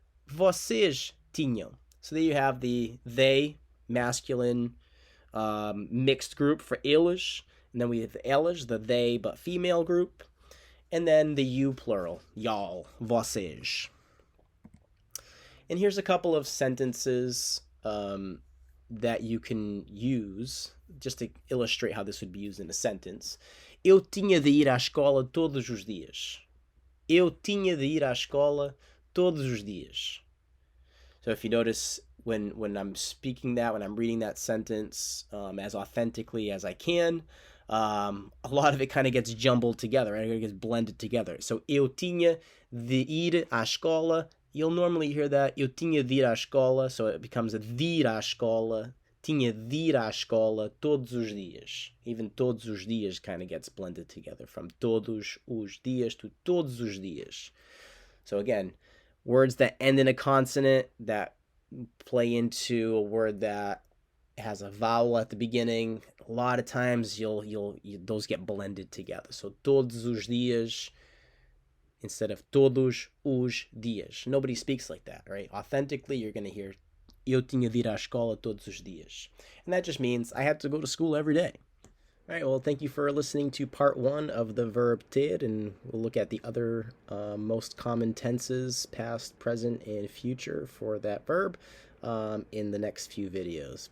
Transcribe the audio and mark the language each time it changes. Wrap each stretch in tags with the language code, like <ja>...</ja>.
<en>So there you have the they, masculine, mixed group for eles, and then we have the elas, the they but female group, and then the you plural, y'all, vocês. And here's a couple of sentences that you can use just to illustrate how this would be used in a sentence.</en> <pt>Eu tinha de ir à escola todos os dias. Eu tinha de ir à escola todos os dias.</pt> <en>So if you notice when I'm speaking that, when I'm reading that sentence as authentically as I can, a lot of it kind of gets jumbled together, right? It gets blended together. So</en> <pt>eu tinha de ir à escola.</pt> <en>You'll normally hear that</en> <pt>eu tinha de ir à escola,</pt> <en>so it becomes</en> <pt>a de ir à escola. Tinha de ir à escola todos os dias.</pt> <en>Even</en> <pt>todos os dias</pt> <en>kind of gets blended together from</en> <pt>todos os dias</pt> <en>to</en> <pt>todos os dias.</pt> <en>So again, words that end in a consonant that play into a word that has a vowel at the beginning. A lot of times those get blended together. So</en> <pt>todos os dias</pt> <en>instead of</en> <pt>todos os dias.</pt> <en>Nobody speaks like that, right? Authentically, you're going to hear</en> <pt>eu tinha de ir à escola todos os dias.</pt> <en>And that just means I have to go to school every day. All right, well, thank you for listening to part one of the verb ter, and we'll look at the other most common tenses, past, present, and future for that verb in the next few videos.</en>